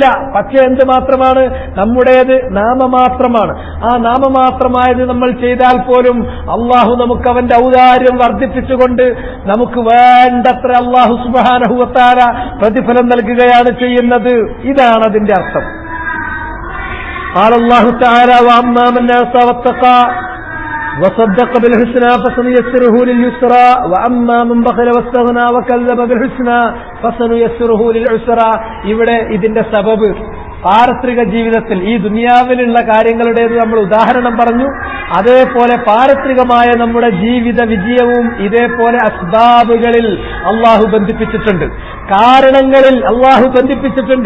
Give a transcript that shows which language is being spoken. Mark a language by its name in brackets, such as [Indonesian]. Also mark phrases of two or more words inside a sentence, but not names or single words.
[Malayalam] പക്ഷെ എന്ത് മാത്രമാണ്? നമ്മുടേത് നാമമാത്രമാണ്. ആ നാമമാത്രമായത് നമ്മൾ ചെയ്താൽ പോലും അള്ളാഹു നമുക്ക് അവന്റെ ഔദാര്യം വർദ്ധിപ്പിച്ചുകൊണ്ട് നമുക്ക് വേണ്ടത്ര [Arabic] الله سبحانه وتعالى [Malayalam] പ്രതിഫലം നൽകുകയാണ് ചെയ്യുന്നത്. ഇതാണ് അതിന്റെ അർത്ഥം. [Arabic] قال الله تعالى وأما من أعطى واتقى وصدق بالحسنى فسنيسره لليسرى وأما من بخل واستغنى وكذب بالحسنى فسنيسره للعسرى. [Malayalam] ഇവിടെ ഇതിന്റെ സബബ് പാരത്രിക ജീവിതത്തിൽ ഈ ദുനിയാവിലുള്ള കാര്യങ്ങളുടേത് നമ്മൾ ഉദാഹരണം പറഞ്ഞു. അതേപോലെ പാരത്രികമായ നമ്മുടെ ജീവിത വിജയവും ഇതേപോലെ അസ്ബാബുകളിൽ അള്ളാഹു ബന്ധിപ്പിച്ചിട്ടുണ്ട്, കാരണങ്ങളിൽ അള്ളാഹു ബന്ധിപ്പിച്ചിട്ടുണ്ട്.